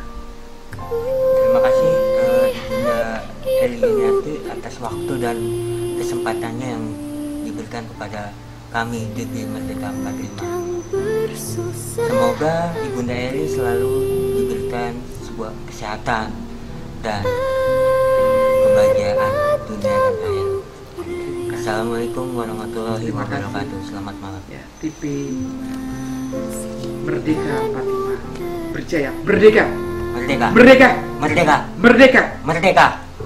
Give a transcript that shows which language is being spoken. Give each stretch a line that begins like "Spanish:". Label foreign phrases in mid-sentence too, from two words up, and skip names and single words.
Indonesian: Terima kasih Bunda Eliniati atas waktu dan kesempatannya yang diberikan kepada kami DB Merdeka 45. Semoga Ibunda Eli selalu diberikan sebuah kesehatan dan kebahagiaan dunia dan akhirat.
Arabic: السلام عليكم ورحمة الله وبركاته.
Indonesian: Selamat malam. Ya, TV Merdeka 45 berjaya. Merdeka. Merdeka. Merdeka. Merdeka. Merdeka. Merdeka.